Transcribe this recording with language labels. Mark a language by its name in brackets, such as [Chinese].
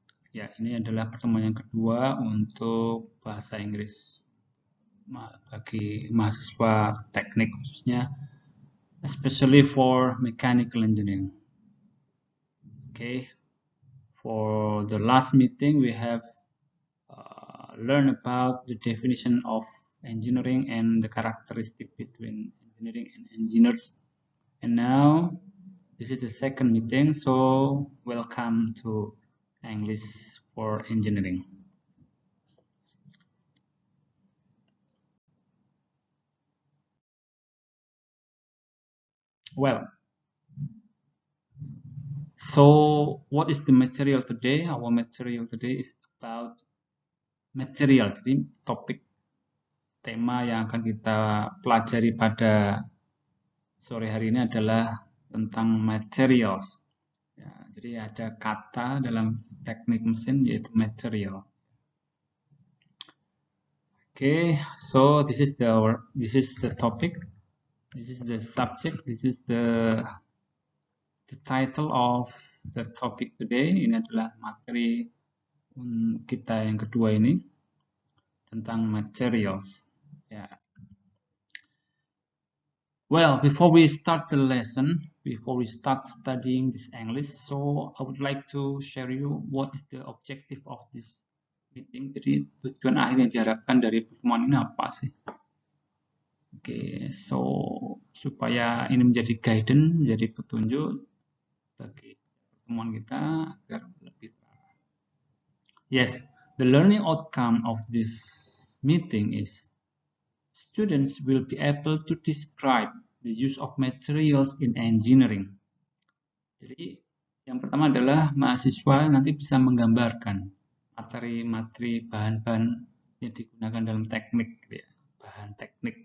[Indonesian] Ya, ini adalah pertemuan yang kedua untuk bahasa Inggris bagi mahasiswa teknik khususnya, [English] especially for mechanical engineering. Okay, for the last meeting we have learn about the definition of engineering and the characteristic between engineering and engineers. And now this is the second meeting, so welcome to English for engineering. Well, so what is the material today? Our material today is about material. [Indonesian] Jadi topik tema yang akan kita pelajari pada sore hari ini adalah tentang materials. Ya, jadi ada kata dalam teknik mesin yaitu material. [English] Okay, so this is the topic, this is the subject, this is the title of the topic today. [Indonesian] Ini adalah materi kita yang kedua ini tentang materials. Ya. [English] Well, before we start the lesson, before we start studying this English, so I would like to share you what is the objective of this meeting. [Indonesian] Jadi tujuan akhir yang diharapkan dari pertemuan ini apa sih? Oke, so supaya ini menjadi guidance, menjadi petunjuk bagi pertemuan kita agar lebih terarah. [English] Yes, the learning outcome of this meeting is students will be able to describe the use of materials in engineering. [Indonesian] Jadi yang pertama adalah mahasiswa nanti bisa menggambarkan materi-materi bahan-bahan yang digunakan dalam teknik, ya, bahan teknik.